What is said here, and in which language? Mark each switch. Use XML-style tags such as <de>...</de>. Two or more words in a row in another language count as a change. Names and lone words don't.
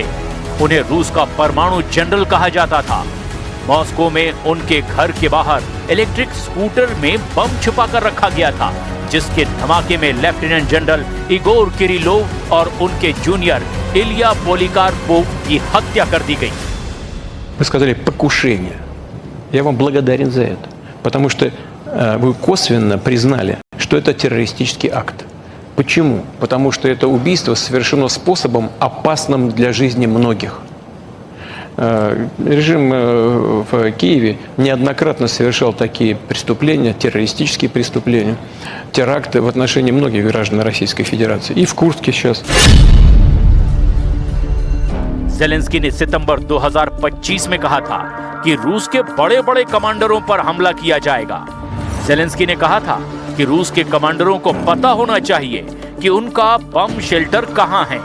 <hi>उन्हें रूस का परमाणु जनरल कहा जाता था। मॉस्को में उनके घर के बाहर</hi> <en>electric scooter</en> <hi>में बम छुपा कर रखा गया था, जिसके धमाके में</hi> <en>lieutenant general</en> <hi>इगोर किरिलोव और उनके जूनियर इलिया पोलिकार्पोव की हत्या कर दी गई।</hi> <ru>Вы сказали покушение. Я вам благодарен за это, потому что вы косвенно признали, что это террористический акт. Почему? Потому что это убийство совершено способом, опасным для жизни многих. Режим в Киеве неоднократно совершал такие преступления, террористические преступления, теракты в отношении многих граждан Российской Федерации. И в Курске сейчас.</ru> <hi>ज़ेलेंस्की ने सितंबर 2025 में कहा था कि रूस के बड़े बड़े कमांडरों पर हमला किया जाएगा। ज़ेलेंस्की ने कहा था कि रूस के कमांडरों को पता होना चाहिए कि उनका</hi> <en>bomb shelter</en> <hi>कहां है।</hi>